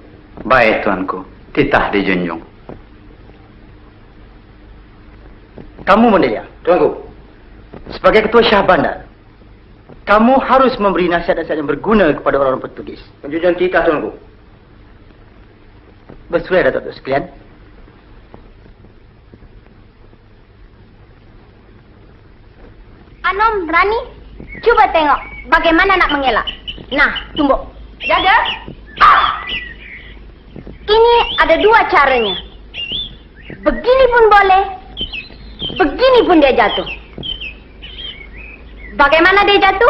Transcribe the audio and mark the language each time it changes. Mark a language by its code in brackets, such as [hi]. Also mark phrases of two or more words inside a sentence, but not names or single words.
[ms] Baik, tuanku. Titah dijunjung. Kamu, Mendalia, Tuanku. sebagai Ketua Syah Bandar, kamu harus memberi nasihat-nasihat yang berguna kepada orang-orang Portugis. Penjunjung titah, tuanku. Bersuai, Datuk sekalian. Anom, Rani, coba tengok bagaimana nak mengelak. Nah, tumbuk. Jaga. Ini ada dua caranya. Begini pun boleh, begini pun dia jatuh. Bagaimana dia jatuh?